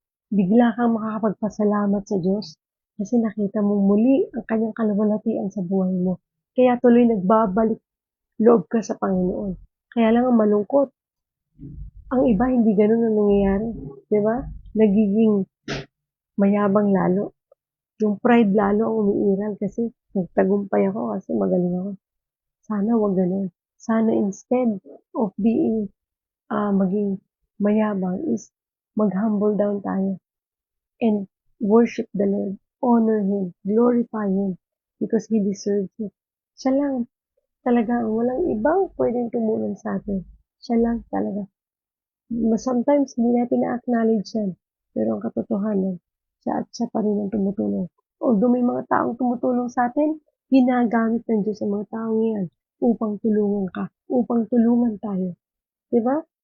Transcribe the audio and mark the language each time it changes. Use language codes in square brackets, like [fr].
[tl] Bigla kang makakapagpasalamat sa Diyos kasi nakita mo muli ang kanyang kaluwalhatian sa buhay mo. Kaya tuloy nagbabalik loob ka sa Panginoon. Kaya lang ang malungkot, ang iba hindi gano'n ang nangyayari, 'di ba? Nagiging mayabang lalo. Yung pride lalo ang umiiral kasi nagtagumpay ako kasi magaling ako. Sana wag gano'n. Sana [en] instead of [tl] maging mayabang [en] is mag-humble down [tl] tayo [en] and worship the Lord, honor Him, glorify Him because He deserves it. [tl] Siya lang talaga ang walang ibang pwedeng tumulong sa atin. Siya lang talaga. [en] Sometimes [tl] hindi natin na-acknowledge yan. Pero ang katotohanan, siya pa rin ang tumutulong. [en] Although [tl] may mga taong tumutulong sa atin, ginagamit ng Diyos ang mga taong yan upang tulungan ka, upang tulungan tayo. Diba?